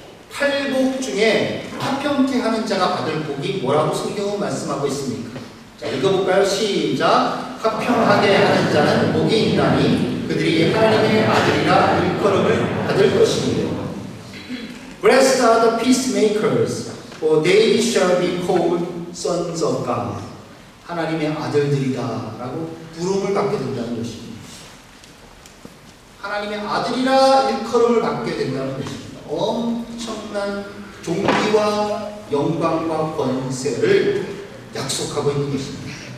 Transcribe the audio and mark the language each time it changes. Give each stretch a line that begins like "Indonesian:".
Korean: 팔복 중에 화평케 하는 자가 받을 복이 뭐라고 성경은 말씀하고 있습니까? 자, 읽어볼까요? 시작. 화평하게 하는 자는 복이 있나니 그들이 하나님의 아들이라 일컬음을 받을 것입니다.
English: Blessed are the peacemakers, for they shall be called sons of God.
Korean: 하나님의 아들들이다 라고 부름을 받게 된다는 것입니다. 하나님의 아들이라 일컬음을 받게 된다는 것입니다. 엄청난 존귀와 영광과 권세를 약속하고 있는 것입니다.